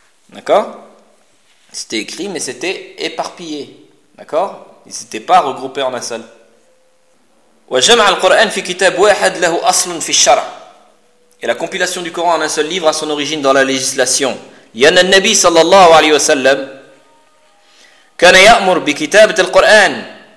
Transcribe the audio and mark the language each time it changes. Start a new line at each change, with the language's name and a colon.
French: D'accord ? C'était écrit, mais c'était éparpillé. D'accord ? Ils ne s'étaient pas regroupés en un seul.
Arabic: وجمع القرآن في كتاب واحد له أصل في الشرع.
French: Et la compilation du Coran en un seul livre a son origine dans la législation.
Arabic: يان النبي صلى الله عليه وسلم كان يأمر بكتابة القرآن.